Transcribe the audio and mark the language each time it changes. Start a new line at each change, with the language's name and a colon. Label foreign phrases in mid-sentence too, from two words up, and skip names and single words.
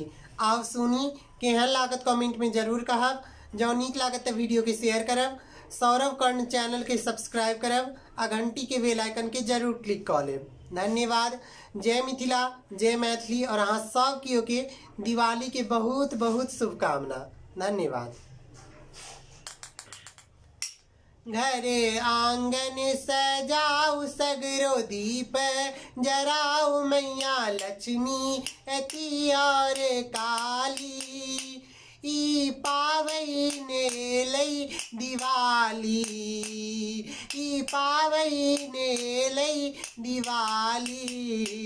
Maithili: आब सुनी, केहन लागत कमेंट में जरूर कहब। जँ नीक लागत तो वीडियो के शेयर करब, सौरभ कर्ण चैनल के सब्सक्राइब करब आ घंटी के
English: bell icon
Maithili: के जरूर क्लिक कर लेब। धन्यवाद। जय मिथिला, जय मैथिली और अहाँ सब केओ के दिवाली के बहुत बहुत शुभकामना। धन्यवाद। घरे आंगन सजाऊ सगरो दीप जराऊ, मैया लक्ष्मी अति और काली। ई पावैने लई दिवाली, ई पावैने लई दिवाली।